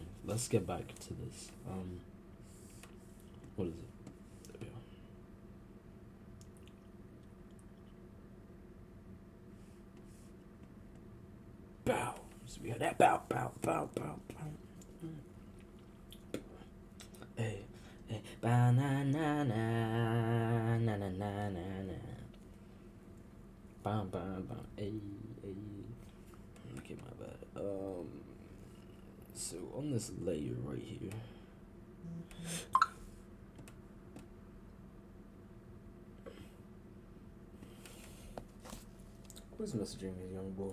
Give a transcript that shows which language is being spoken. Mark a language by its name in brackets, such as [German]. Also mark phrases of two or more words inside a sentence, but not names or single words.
[English] Let's get back to this. What is it? There we go. Bow. So we got that bow, bow, bow, bow, bow. Hey, hey, ba na na na na na na na. Bam, bam, bam. Hey, hey. Okay, my bad. So on this layer right here. Who's messaging me, young boy?